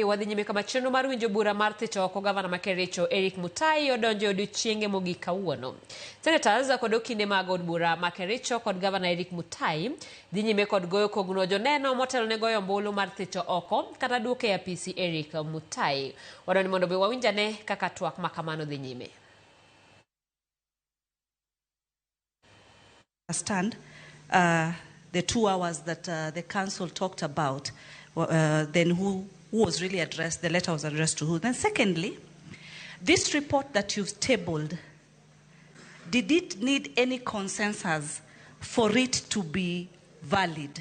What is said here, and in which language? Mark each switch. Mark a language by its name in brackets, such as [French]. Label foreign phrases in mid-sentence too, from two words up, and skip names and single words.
[Luo (Kenya and Tanzania)] Wadhi nyime kama chenro mar winjo bura mar thicho oko gavana ma Kericho Eric Mutai odonjo odiochienge mogik kawuono. Senators kod okinde mag od bura ma Kericho kod gavana Eric Mutai dhi nyime kod goyo kogno joneno motelo ne goyo ombulu mar thicho oko kata duoke e apisi Eric Mutai. Wadwani mondo be wawinjane kaka twak makamano dhi nyime. [English] Understand the 2 hours that the council talked about, then who was really addressed, the letter was addressed to who. Then secondly, this report that you've tabled, did it need any consensus for it to be valid?